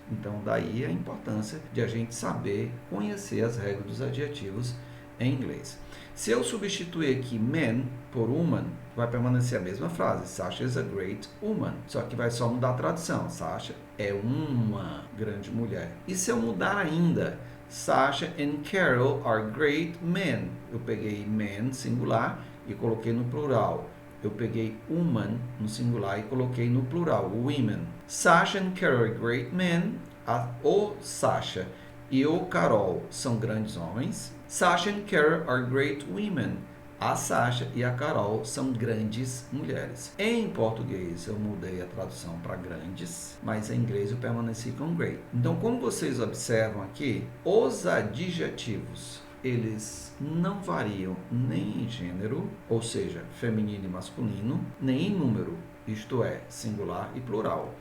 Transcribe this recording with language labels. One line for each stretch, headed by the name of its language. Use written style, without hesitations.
Portuguese: Então, daí a importância de a gente saber conhecer as regras dos adjetivos em inglês. Se eu substituir aqui man por woman, vai permanecer a mesma frase.
English: Sasha is a great woman.
Portuguese: Só que vai só mudar a tradução. Sasha é uma grande mulher. E se eu mudar ainda?
English: Sasha and Carol are great men.
Portuguese: Eu peguei man, singular, e coloquei no plural. Eu peguei woman no singular e coloquei no plural, women.
English: Sasha and Carol are great men.
Portuguese: O Sasha e o Carol são grandes homens.
English: Sasha and Carol are great women.
Portuguese: A Sasha e a Carol são grandes mulheres. Em português eu mudei a tradução para grandes, mas em inglês eu permaneci com great. Então, como vocês observam aqui, os adjetivos eles não variam nem em gênero, ou seja, feminino e masculino, nem em número, isto é, singular e plural.